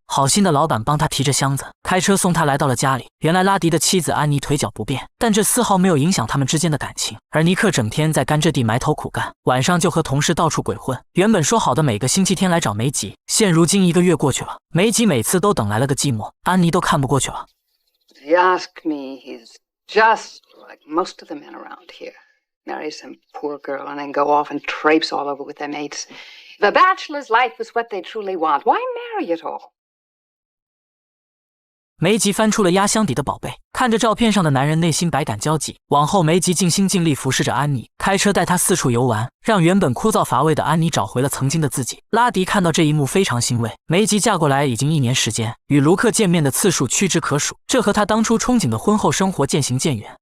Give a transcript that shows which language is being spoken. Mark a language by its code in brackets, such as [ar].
[zh] 好心的老板帮他提着箱子，开车送他来到了家里。原来拉迪的妻子安妮腿脚不便，但这丝毫没有影响他们之间的感情。而尼克整天在甘蔗地埋头苦干，晚上就和同事到处鬼混。原本说好的每个星期天来找梅吉，现如今1个月过去了，梅吉每次都等来了个寂寞，安妮都看不过去了。 [en] If you ask me, he's just like most of the men around here. Marry some poor girl and then go off and traipse all over with their mates. The bachelor's life is what they truly want. Why marry at all? [zh] 梅吉翻出了压箱底的宝贝，看着照片上的男人，内心百感交集。往后，梅吉尽心尽力服侍着安妮，开车带她四处游玩，让原本枯燥乏味的安妮找回了曾经的自己。拉迪看到这一幕非常欣慰。梅吉嫁过来已经1年时间，与卢克见面的次数屈指可数，这和她当初憧憬的婚后生活渐行渐远。